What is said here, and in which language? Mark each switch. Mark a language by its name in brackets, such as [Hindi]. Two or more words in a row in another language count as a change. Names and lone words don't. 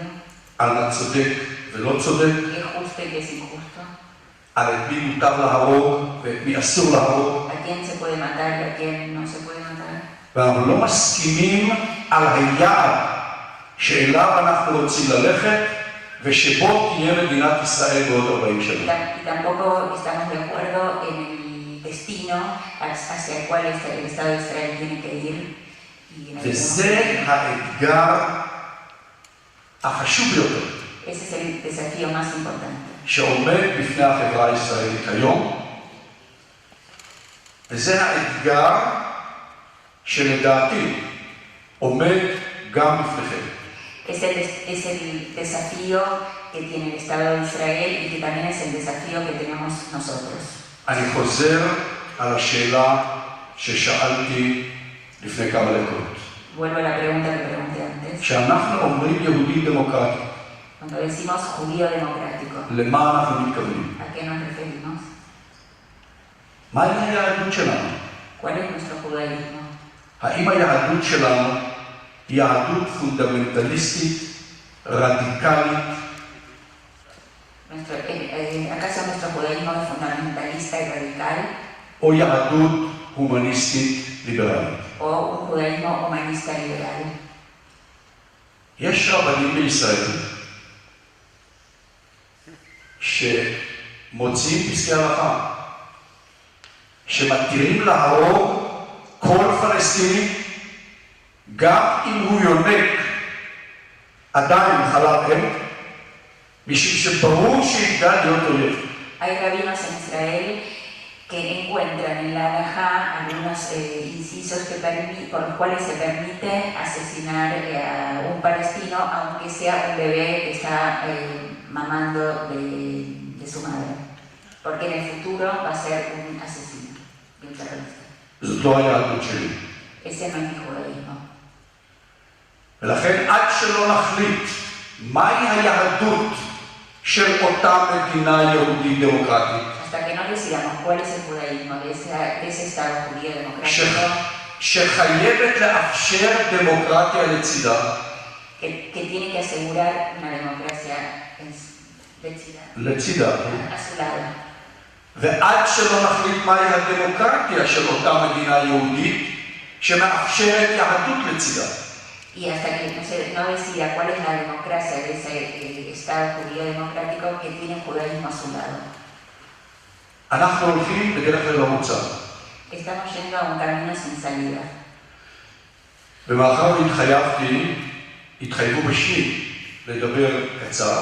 [Hebrew] על מה צודק ולא צודק. [Spanish] ¿Qué es justo y qué es injusto? [Hebrew] על את מי מותר להרוג ואת מי אסור להרוג. [Spanish] ¿A quién se puede matar y a quién no se puede matar? [Hebrew] ואנחנו לא מסכימים על היעד שאליו אנחנו רוצים ללכת ושבו תהיה מדינת ישראל בעוד 40 שנה. [Spanish] Y tampoco estamos de acuerdo en el destino hacia el cual el Estado de Israel tiene que ir. [Hebrew] וזה האתגר החשוב ביותר. [Spanish] Ese es el desafío más importante. [Hebrew] שעומד בפני החברה הישראלית היום, וזה האתגר שלדעתי עומד גם בפניכם. [Spanish] Es el desafío que tiene el Estado de Israel y que también es el desafío que tenemos nosotros. [Hebrew] אני חוזר על השאלה ששאלתי לפני כמה דקות. [Spanish] Vuelvo a la pregunta que pregunté antes. [Hebrew] כשאנחנו אומרים יהודי דמוקרטי, [Spanish] Cuando decimos judío democrático, [Hebrew] למה אנחנו מתכוונים? [Spanish] ¿a qué nos referimos? [Hebrew] מהי היהדות שלנו? [Spanish] ¿Cuál es nuestro judaísmo? [Hebrew] האם היהדות שלנו היא יהדות פונדמנטליסטית, רדיקלית, [Spanish] ¿Acaso nuestro judaísmo es fundamentalista y radical? [Hebrew] או יהדות הומניסטית ליברלית? [Spanish] ¿O un judaísmo humanista liberal? [Hebrew] יש רבנים בישראל שמוציאים פסקי הלכה שמתירים להרוג כל פלסטיני, גם אם הוא יונק עדיין חלב אם, משום שברור שיגדל להיות אויב. [Spanish] Hay rabinos en Israel que encuentran en la halajá algunos incisos por los cuales se permite asesinar a un palestino, aunque sea un bebé que está mamando de su madre, porque en el futuro va a ser un asesino y un terrorista. [Hebrew] זאת לא היהדות שלי. [Spanish] Ese no es mi judaísmo. [Hebrew] ולכן עד שלא נחליט מהי היהדות של אותה מדינה יהודית דמוקרטית, [Spanish] Hasta que no decidamos cuál es el judaísmo de ese Estado judío democrático, [Hebrew] שחייבת לאפשר דמוקרטיה לצידה, [Spanish] que tiene que asegurar una democracia [Hebrew] לצידה, [Spanish] a su lado. [Hebrew] ועד שלא נחליט מהי הדמוקרטיה של אותה מדינה יהודית שמאפשרת יהדות לצידה. [Spanish] Y hasta que no decida cuál es la democracia de ese Estado judío democrático que tiene el judaísmo a su lado. [Hebrew] אנחנו הולכים בדרך ללא מוצא. [Spanish] Estamos yendo a un camino sin salida. [Hebrew] ומאחר התחייבו בשמי לדבר קצר,